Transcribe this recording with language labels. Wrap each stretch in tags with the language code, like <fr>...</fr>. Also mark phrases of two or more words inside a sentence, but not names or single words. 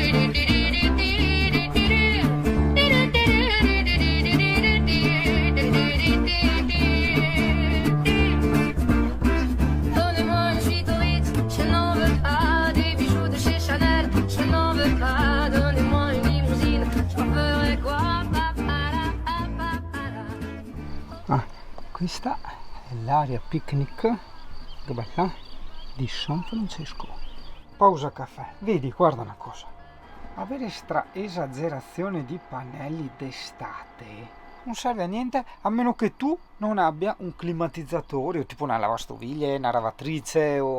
<fr>Donnez-moi une suite au Ritz, je n'en veux pas. Des bijoux de chez Chanel, je n'en veux pas. Donnez-moi une limousine, j'en ferai quoi?</fr> <it>Ah, questa è l'area picnic, che bella, di San Francesco. Pausa caffè. Vedi, guarda una cosa. Avere sta esagerazione di pannelli d'estate non serve a niente a meno che tu non abbia un climatizzatore o tipo una lavastoviglie, una lavatrice</it>